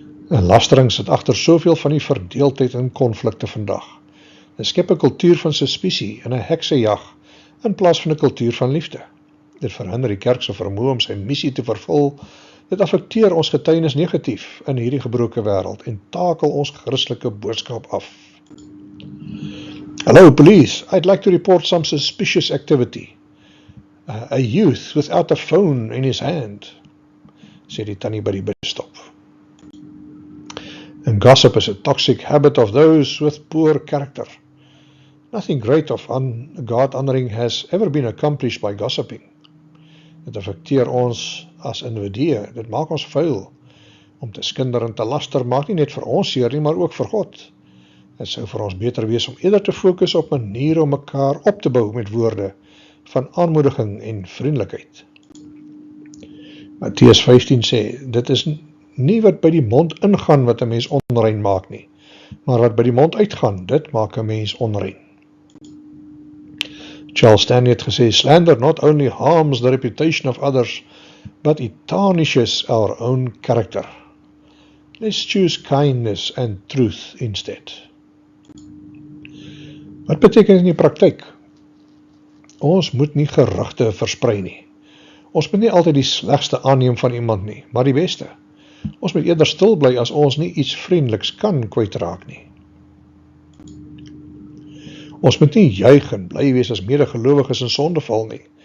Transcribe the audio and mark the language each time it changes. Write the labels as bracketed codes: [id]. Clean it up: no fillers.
[af] En lastering sit agter soveel van die verdeeldheid en konflikte vandag. Dit skep 'n kultuur van suspisie en 'n heksejag in plaas van 'n kultuur van liefde. Dit verhinder die kerk se vermoë om sy missie te vervul. Dit affekteer ons getuienis negatief in hierdie gebroke wêreld en takel ons Christelike boodskap af. [en] Hello police, I'd like to report some suspicious activity. A youth without a phone in his hand, [af] sê die tannie by die busstop. [en] And gossip is a toxic habit of those with poor character. Nothing great of God-honoring has ever been accomplished by gossiping. [af] Dit affekteer ons as individue, dit maak ons vuil. Om te skinder en te laster maak nie net vir ons seer nie, maar ook vir God. Dit sou vir ons beter wees om eerder te fokus op maniere om mekaar op te bou met woorde van aanmoediging en vriendelikheid. Matteus 15 sê, dit is nie wat by die mond ingaan wat 'n mens onrein maak nie, maar wat by die mond uitgaan, dit maak 'n mens onrein. [en] Charles Stanley [af] het gesê, [en] slander not only harms the reputation of others, but it tarnishes our own character. Let's choose kindness and truth instead. [af] Wat beteken dit in die praktyk? Ons moet nie gerugte versprei nie. Ons moet nie altyd die slegste aanneem van iemand nie, maar die beste. Ons moet eerder stil bly as ons nie iets vriendeliks kan kwytraak nie. Ons moet nie juig en bly wees as medegelowiges in sondeval nie.